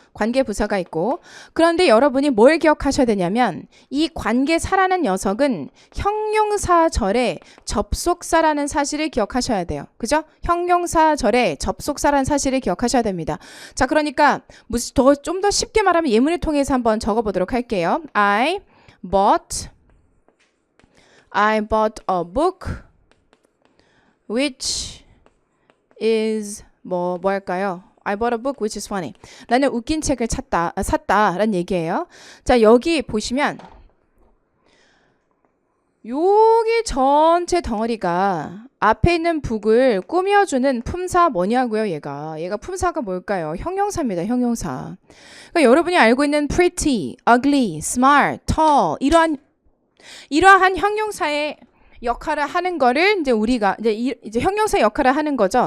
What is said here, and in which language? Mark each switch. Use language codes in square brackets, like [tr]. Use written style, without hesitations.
[ko] 관계 부사가 있고. 그런데 여러분이 뭘 기억하셔야 되냐면 이 관계사라는 녀석은 형용사절의 접속사라는 사실을 기억하셔야 돼요. 그죠? 형용사절의 접속사라는 사실을 기억하셔야 됩니다. 자, 그러니까 좀 더 쉽게 말하면 예문을 통해서 한번 적어보도록 할게요. [en] I bought a book which is [ko] 뭐 할까요? [en] I bought a book which is funny. [ko] 나는 웃긴 책을 샀다라는 얘기예요. 자, 여기 보시면 여기 전체 덩어리가 앞에 있는 북을 꾸며주는 품사 뭐냐고요, 얘가 품사가 뭘까요? 형용사입니다, 형용사. 그러니까 여러분이 알고 있는 pretty, ugly, smart, tall 이러한 형용사의 역할을 하는 거를 이제 우리가 이제 형용사 역할을 하는 거죠.